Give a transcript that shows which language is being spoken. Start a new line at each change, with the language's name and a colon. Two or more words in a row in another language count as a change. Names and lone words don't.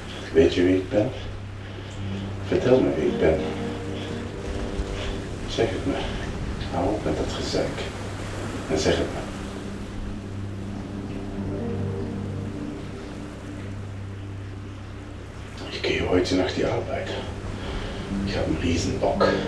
Dutch: Weet je wie ik ben? Vertel me wie ik ben. Zeg het me. Hou op met dat gezeik. En zeg het me.
German: Ich gehe heute nach die Arbeit. Ich habe einen Riesenbock.